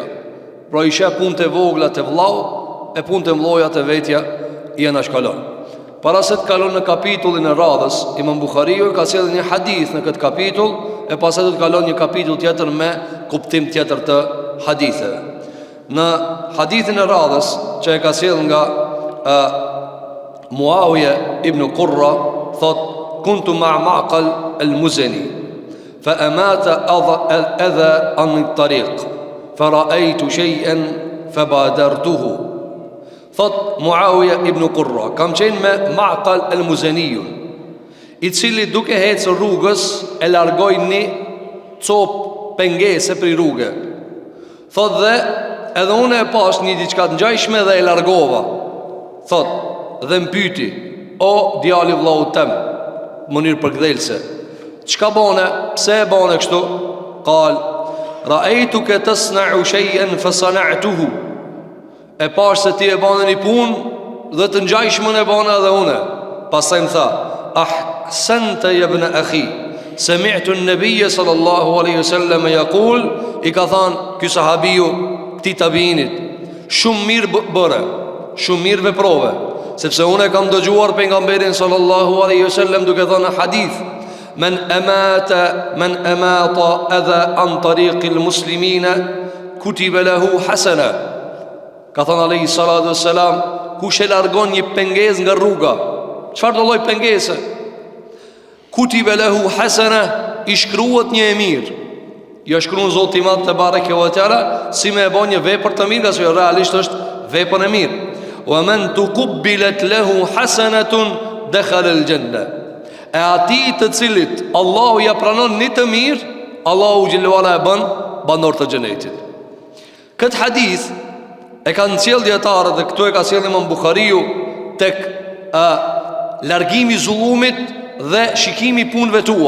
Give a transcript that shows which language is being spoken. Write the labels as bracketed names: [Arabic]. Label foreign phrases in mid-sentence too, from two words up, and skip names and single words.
[Albanian] Pra I sheh punët e vogla te vllau, e punët e mëdha te vetja I anashkalon. Para se të kalon në kapitullin e radhës, Imam Buhariu ka sjellë një hadith në këtë kapitull, e pastaj do të kalon një kapitull tjetër me kuptim tjetër të haditheve. Në hadithin e radhës që e ka sjellë nga Muawiya ibn Qurra, thot: [Arabic] كنت مع معقل المزني فأماط أذى عن الطريق فرأيت شيئا فبادرته. [Albanian] Thot Muawiya ibn Qurra, kam qenë me Ma'qal al-Muzani, I cili duke ecur rrugës e largoi një copë pengese për rrugë. Thot dhe edhe unë e pas një diçka të ngjajshme dhe e largova. Thot dhe më pyeti: o djali vllaut tem, mënyrë përkthelse, çka bone, pse e bone kështu? [Arabic] قال رأيتك تصنع شيئا فصنعته. [Albanian] E pash se ti e bane një punë dhe të ngjajshmën e bane edhe une. Pastaj më tha: [Arabic] أحسنت يا ابن أخي سمعت النبي صلى الله عليه وسلم يقول. [Albanian] I ka thënë ky sahabiu këtij tabiinit: shumë mirë bëre, shumë mirë veprove, sepse unë kam dëgjuar pejgamberin [Arabic] صلى الله عليه وسلم [Albanian] duke thënë hadith: [Arabic] من أماط أذى عن طريق المسلمين كتبت له حسنة. [Albanian] Ka thënë [Arabic] عليه الصلاة والسلام, [Albanian] kush e largon një pengesë nga rruga, çfarë do lloj pengese, [Arabic] كتبت له حسنة, [Albanian] I shkruhet një e mirë. Jo shkruan Zoti I Madh [Arabic] تبارك وتعالى [Albanian] si me e bën një vepër të mirë, që realisht është vepër e mirë. [Arabic] ومن تقبلت له حسنة دخل الجنة. [Albanian] E atij të cilit Allahu ja pranon një të mirë, Allahu [Arabic] جل وعلا [Albanian] e bën banor të xhenetit. Këtë hadith e kanë sjellë dietarët, dhe këtu e ka sjellë Imam Buhariu tek largimi I zullumit dhe shikimi I punëve tua.